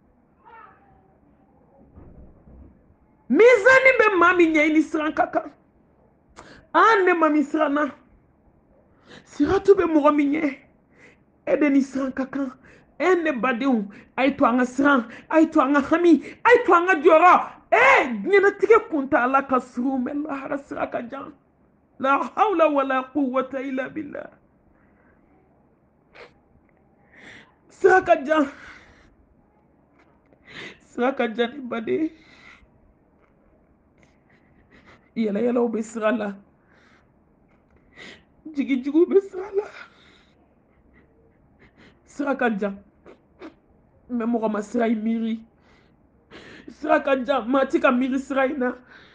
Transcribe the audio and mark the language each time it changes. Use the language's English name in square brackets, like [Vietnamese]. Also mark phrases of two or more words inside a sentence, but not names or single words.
[Bambara] mizani bɛ maa min ɲɛ i ni siran ka kan ne ma min siranna siratu bɛ mɔgɔ min ɲɛ e de ni siran ka kan ne badenw a ye to an ka siran a ye to an ka hami a ye to an ka jɔyɔrɔ diɲɛlatigɛ kuntala ka surun mɛ lahara sira ka jan [Arabic] لا حول ولا قوة إلا بالله [Bambara] sira ka jan ni baden yɛlɛyɛlɛw bɛ sira la jigijigiw bɛ sira la sira ka jan mɛ mɔgɔ ma sira in miiri sira ka jan maa ti ka miiri sira in na